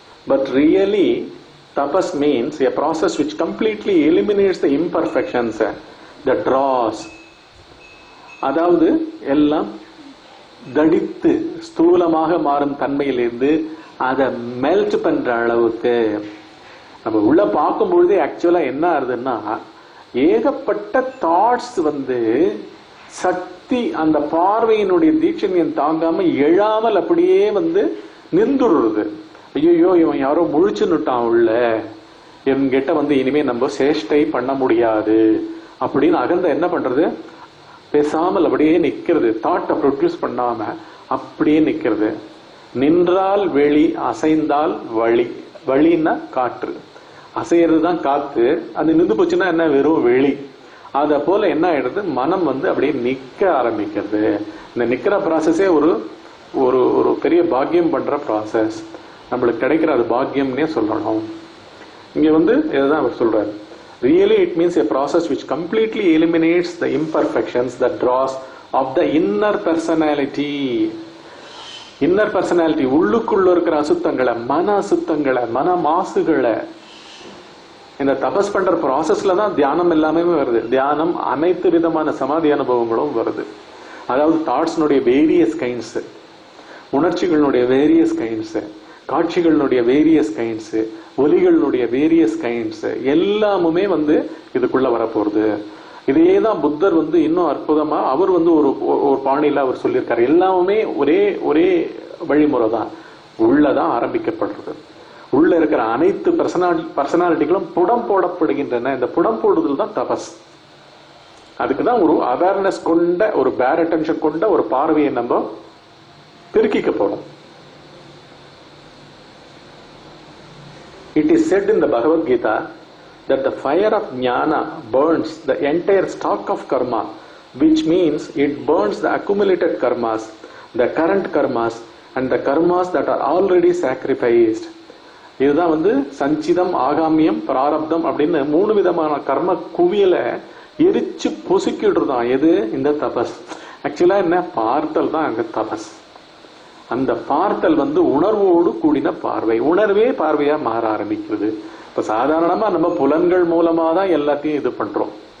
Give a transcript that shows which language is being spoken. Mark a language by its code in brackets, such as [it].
[en] But really, tapas means a process which completely eliminates the imperfections, the dross. [ta] அதாவது எல்லாம் தடித்து ஸ்தூலமாக மாறும் தன்மையிலிருந்து அதை melt பண்ற அளவுக்கு நம்ம உள்ள பார்க்கும் பொழுதே ஆக்சுவலா என்ன ஆகுதுன்னா, ஏகப்பட்ட தாட்ஸ் வந்து சக்தி அந்த பார்வையினுடைய தீட்சண்யம் தாங்காம எழாமல் அப்படியே வந்து நின்றுடுறது. ஐயோ இவன் யாரோ முழிச்சுன்னுட்டான் உள்ள, என்கிட்ட வந்து இனிமே நம்ம சேஷ்டை பண்ண முடியாது அப்படின்னு அகந்த என்ன பண்றது, பேசாமல் அப்படியே நிக்கிறது. தாட்டை ப்ரொடியூஸ் பண்ணாம அப்படியே நிக்கிறது. நின்றால் வெளி, அசைந்தால் வழி. வழின்னா காற்று, அசைறது தான் காத்து. அது நின்று போச்சுன்னா என்ன, வெறும் வெளி. அத போல என்ன ஆயிடுது, மனம் வந்து அப்படியே நிக்க ஆரம்பிக்கிறது. இந்த நிக்கிற ப்ராசஸே ஒரு ஒரு ஒரு பெரிய பாக்கியம் பண்ற ப்ராசஸ். நம்மளுக்கு கிடைக்கிற அது பாக்கியம்னே சொல்லணும். இங்க வந்து இதுதான் அவர் சொல்றாரு. [en] Really, it means a process which completely eliminates the imperfections, the dross of the inner personality. Inner personality, [ta] உள்ளுக்குள்ள இருக்கிற அசுத்தங்களை, மன அசுத்தங்களை, மன மாசுகளை. இந்த தபஸ் பண்ற ப்ராசஸ்ல தான் தியானம் எல்லாமே வருது. தியானம் அனைத்து விதமான சமாதி அனுபவங்களும் வருது. அதாவது தாட்ஸ்னுடைய various kinds, உணர்ச்சிகளுடைய various kinds, காட்சிகளுடைய various kinds, ஒலிகளுடைய various kinds எல்லாமுமே வந்து இதுக்குள்ள வரப்போறது. இதேதான் புத்தர் வந்து இன்னும் அற்புதமா அவர் வந்து ஒரு பாணியில அவர் சொல்லியிருக்காரு. எல்லாமே ஒரே ஒரே வழிமுறை தான், உள்ளதான் ஆரம்பிக்கப்படுறது. உள்ள இருக்கிற அனைத்து பர்சனாலிட்டிகளும் புடம் போடப்படுகின்றன. இந்த புடம் போடுதல் தான் தபஸ். அதுக்குதான் ஒரு அவேர்னஸ் கொண்ட, ஒரு பேர் அட்டென்ஷன் கொண்ட ஒரு பார்வையை நம்ம பெருக்கிக்க போறோம். [en] It is said in the Bhagavad Gita that the fire of jnana burns the entire stock of karma, which means it burns the accumulated karmas, the current karmas, and the karmas that are already sacrificed. [ta] இதுதான் வந்து சஞ்சிதம், ஆகாமியம், பிராரப்தம் அப்படின்னு 3 விதமான கர்ம குவியலை எரிச்சு பொசுக்கிடுறதான் எது, இந்த தபஸ். ஆக்சுவலா என்ன, பார்த்தல் தான் அங்க தபஸ். அந்த பார்த்தல் வந்து உணர்வோடு கூடின பார்வை. உணர்வே பார்வையா மாற ஆரம்பிக்கிறது. இப்ப சாதாரணமா நம்ம புலன்கள் மூலமா தான் எல்லாத்தையும் இது பண்றோம்.